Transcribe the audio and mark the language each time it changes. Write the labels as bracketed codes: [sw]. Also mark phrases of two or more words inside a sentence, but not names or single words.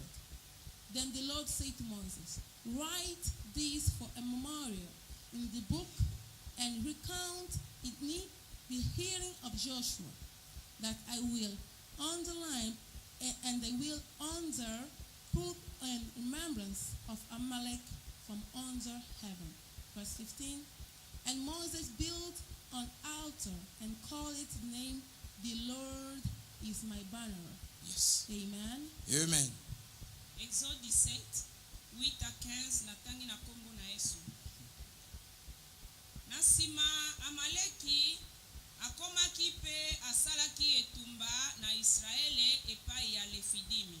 [en] Then the Lord said to Moses, write this for a memorial in the book and recount it in the hearing of Joshua, that I will underline and I will put in remembrance of Amalek from under heaven. Verse 15. And Moses built an altar and called its name, the Lord is my banner. Yes. Amen. Amen. [ln] Exode 17, 8 à 15, natangi na kombo na Yesu. Nasima Amaleki akomaki pe asalaki etumba na Israele epai ya Lefidimi.